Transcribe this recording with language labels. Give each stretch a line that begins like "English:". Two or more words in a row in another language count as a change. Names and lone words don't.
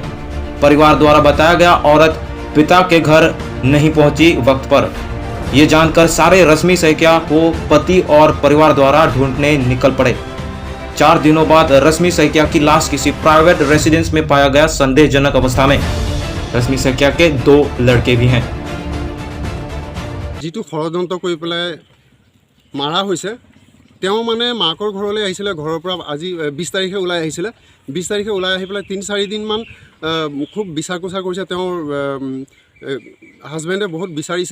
Hindi: परिवार द्वारा बताया गया औरत पिता के घर नहीं पहुंची वक्त पर। ये जानकर सारे रश्मि सैकिया को पति और परिवार द्वारा ढूंढने निकल पड़े। 4 दिनों बाद रश्मि सैकिया की लाश किसी
English: private residence
Hindi: में पाया गया संदेहजनक अवस्था में। रश्मि सैकिया के 2 लड़के भी हैं।
Assamese: যিটো ষড়যন্ত্ৰ কৰি পেলাই মাৰা হৈছে, তেওঁ মানে মাকৰ ঘৰলৈ আহিছিলে। ঘৰৰ পৰা আজি 20 তাৰিখে ওলাই আহিছিলে। 20 তাৰিখে ওলাই আহি পেলাই 3-4 দিনমান খুব বিচাৰ কোচাৰ কৰিছে। তেওঁৰ হাজবেণ্ডে বহুত বিচাৰিছে।